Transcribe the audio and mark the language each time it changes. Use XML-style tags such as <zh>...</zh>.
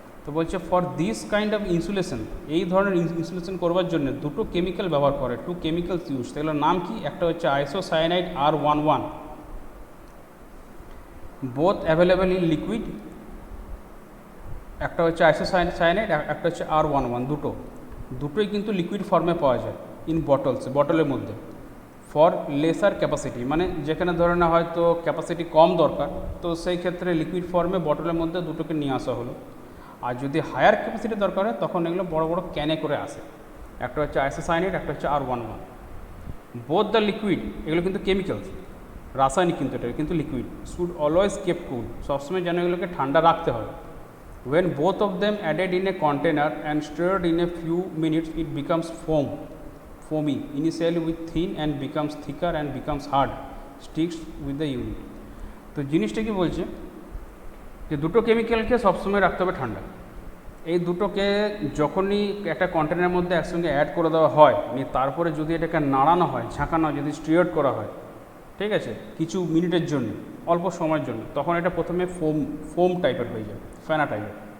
<bn>তো বলছে</bn> <en>for this kind of insulation,</en> <bn>এই ধরনের ইনসুলেশন করবার জন্য দুটো কেমিক্যাল ব্যবহার করে,</bn> <en>2 chemicals use,</en> <bn>সেগুলোর নাম কি, একটা হচ্ছে isocyanide R11,</bn> <en>both available in liquid,</en> <bn>একটা হচ্ছে আইসোসায়ানাইড, একটা হচ্ছে R11, দুটোই কিন্তু লিকুইড ফর্মে পাওয়া যায়, ইন বটলের মধ্যে,</bn> <en>for lesser capacity,</en> <bn>মানে যেখানে ধরে না হয়তো ক্যাপাসিটি কম দরকার, তো সেই ক্ষেত্রে লিকুইড ফর্মে বটলের মধ্যে দুটোকে নিয়ে আসা হলো। আর যদি হায়ার ক্যাপাসিটি দরকার হয় তখন এগুলো বড় বড় ক্যানে করে আসে, একটা হচ্ছে আইসোসায়ানাইড, একটা হচ্ছে R11।</bn> <en>both the liquid,</en> <bn>এগুলো কিন্তু কেমিক্যালস, রাসায়নিক কিন্তু এটা কিন্তু লিকুইড,</bn> <en>should always kept cool,</en> <bn>সবসময় যেন এগুলোকে ঠান্ডা রাখতে হবে।</bn> <en>When both of them added in a container and stirred in a few minutes, it becomes foamy, initially with thin and becomes thicker and becomes hard, sticks with the unit.</en> <bn>তো জিনিসটা কি বলছে যে দুটো কেমিক্যালকে সবসময় রাখতে হবে ঠান্ডা, এই দুটোকে যখনই একটা কন্টেনারের মধ্যে একসঙ্গে অ্যাড করে দেওয়া হয়, নিয়ে তারপরে যদি এটাকে নাড়ানো হয়, ঝাঁকানো হয়, যদি স্টিয়ার্ড করা হয়, ঠিক আছে, কিছু মিনিটের জন্য, অল্প সময়ের জন্য, তখন এটা প্রথমে ফোম টাইপের হয়ে যায়, ফেনা টাইপের।</bn>